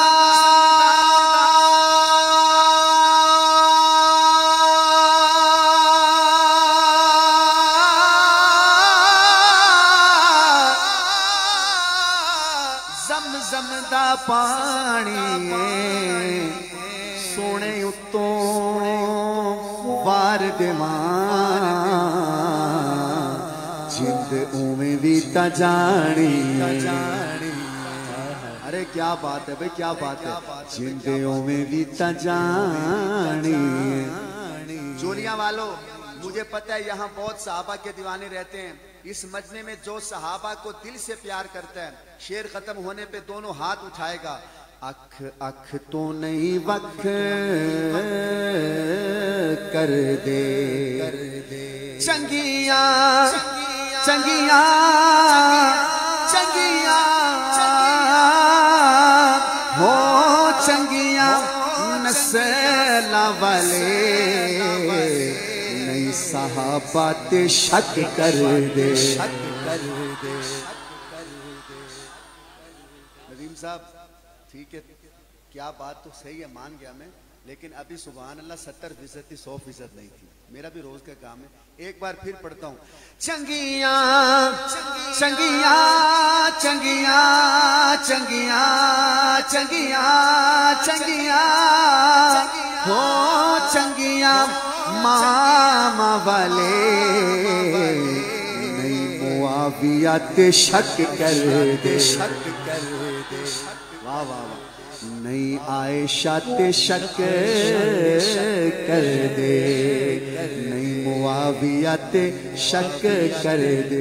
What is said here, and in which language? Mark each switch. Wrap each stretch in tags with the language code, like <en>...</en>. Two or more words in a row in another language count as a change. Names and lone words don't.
<pa>زمزم دا پانی سونے اتوں وار دیوان جند اویں بھی تا جانی.</pa> <ur>ارے کیا بات ہے بھئی، کیا بات ہے،</ur> <pa>جند اویں بھی تا جانی.</pa> <ur>جولیاں والو، مجھے پتہ ہے یہاں بہت صحابہ کے دیوانے رہتے ہیں. اس مجمع میں جو صحابہ کو دل سے پیار کرتا ہے، شعر ختم ہونے پہ دونوں ہاتھ اٹھائے گا.</ur> <pa>اکھ اکھ تو نہیں وکھ کر دے چنگیاں چنگیاں چنگیاں ہو چنگیاں نسل والے نئی صحابہ تے شک کر دے.</pa> <ur>ندیم صاحب ٹھیک ہے، کیا بات تو صحیح ہے، مان گیا میں، لیکن ابھی سبحان اللہ 70% تھی، 100% نہیں تھی. میرا بھی روز کا کام ہے. ایک بار پھر پڑھتا ہوں.</ur> <pa>چنگیاں چنگیاں چنگیاں چنگیاں چنگیاں چنگیاں ہو چنگیاں ماما والے نئی معاویہ تے شک کر دے. واہ واہ واہ. نئی عائشہ تے شک کر دے، نئی معاویہ تے شک کر دے.</pa>